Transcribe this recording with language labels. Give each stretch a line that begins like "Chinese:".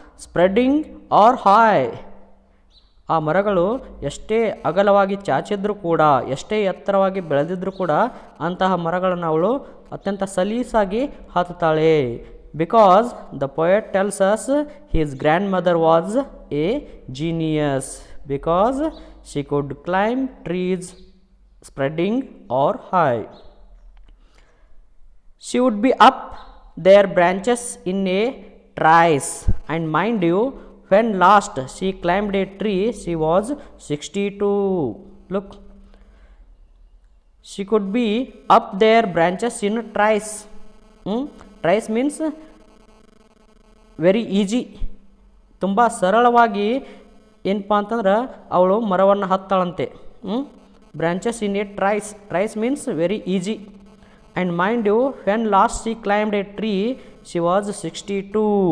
English: Spreading are high.
Kannada: ಆ ಮರಗಳು ಎಷ್ಟೇ ಅಗಲವಾಗಿ ಚಾಚಿದ್ರೂ ಕೂಡ, ಎಷ್ಟೇ ಎತ್ತರವಾಗಿ ಬೆಳೆದಿದ್ರೂ ಕೂಡ ಅಂತಹ ಮರಗಳನ್ನು ಅವಳು ಅತ್ಯಂತ ಸಲೀಸಾಗಿ ಹತ್ತುತ್ತಾಳೆ.
English: Because the poet tells us his grand mother was a genius, because she could climb trees spreading are high. She would be up their branches in a trice, and mind you, when last she climbed a tree she was 62. Look, she could be up their branches in a trice. Trice means very easy,
Kannada: ತುಂಬ ಸರಳವಾಗಿ ಏನಪ್ಪ ಅಂತಂದ್ರೆ ಅವಳು ಮರವನ್ನು ಹತ್ತಾಳಂತೆ.
English: Branches in a trice, trice means very easy. And mind you, when last she climbed a tree she was 62.